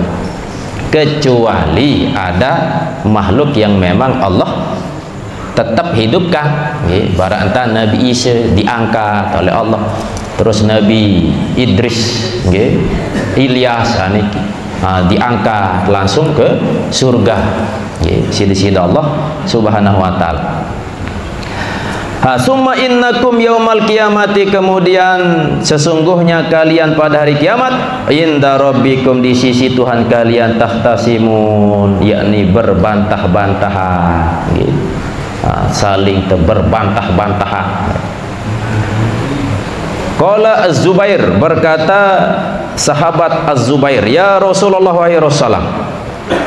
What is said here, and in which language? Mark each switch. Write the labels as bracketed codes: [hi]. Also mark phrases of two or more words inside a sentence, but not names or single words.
[id] Kecuali ada makhluk yang memang Allah tetap hidupkan, barang entah Nabi Isa diangkat oleh Allah, terus Nabi Idris, Ilyas diangkat langsung ke surga, sida-sida [ar] الله سبحانه وتعالى. ثم إنكم يوم القيامة, [id] kemudian sesungguhnya kalian pada hari kiamat, [ar] عند ربكم, [id] di sisi Tuhan kalian, tahtasimun, yakni berbantah-bantahan, saling berbantah-bantahan. [ar] قال الزبير, [id] berkata sahabat Az-Zubair, [ar] يا رسول الله ويا رسول الله,